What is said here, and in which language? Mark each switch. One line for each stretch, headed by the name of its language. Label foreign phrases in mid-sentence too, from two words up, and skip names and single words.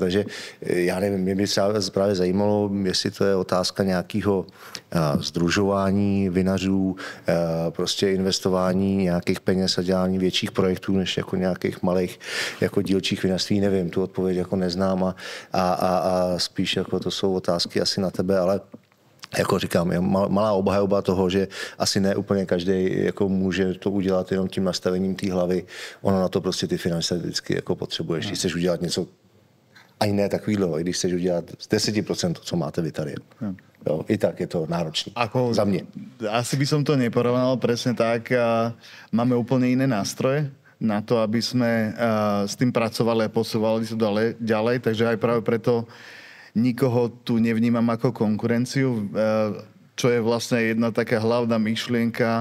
Czech: Takže já nevím, mě by právě zajímalo, jestli to je otázka nějakého sdružování vinařů, prostě investování nějakých peněz a dělání větších projektů, než jako nějakých malých jako dílčích vinařství, nevím, tu odpověď jako neznám a spíš jako to jsou otázky asi na tebe, ale jako říkám, je malá obhajoba toho, že asi ne úplně každý jako může to udělat jenom tím nastavením té hlavy. Ono na to prostě ty finance vždycky jako potřebuješ. Když chceš udělat něco Ani ne takovýhle, i když chceš udělat z 10% to, co máte vy tady. Jo, i tak je to náročné. Za mě.
Slovak: Asi by som to neporovnal presne tak. Máme úplne iné nástroje na to, aby sme s tým pracovali a posúvali to ďalej. Takže aj práve preto nikoho tu nevnímam ako konkurenciu, čo je vlastne jedna taká hlavná myšlienka.